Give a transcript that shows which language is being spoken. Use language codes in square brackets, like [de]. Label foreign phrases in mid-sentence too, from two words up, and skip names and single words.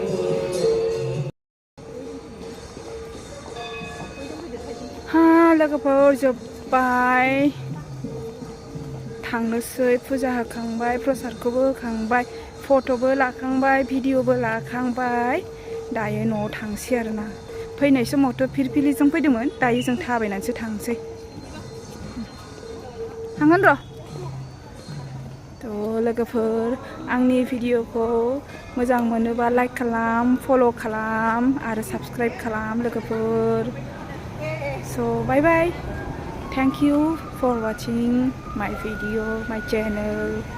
[brx] हा लोगोफोर जोब्बाय थांनोसै फुजा होखांबाय प्रसादखौबो होखांबाय फट'बो लाखांबाय भिडिअबो लाखांबाय दायो न'आव थांसै आरोना फैनाय समावथ' फिरफिलिजों फैदोंमोन दायो जों थाबायनानैसो थांसै थांगोन र' थ' लोगोफोर आंनि भिडिअखौ मोजां मोनोबा लाइक खालाम फल' खालाम आरो साबस्क्राइब खालाम लोगोफोर स' बाय बाय [en] Thank you for watching my video, my channel.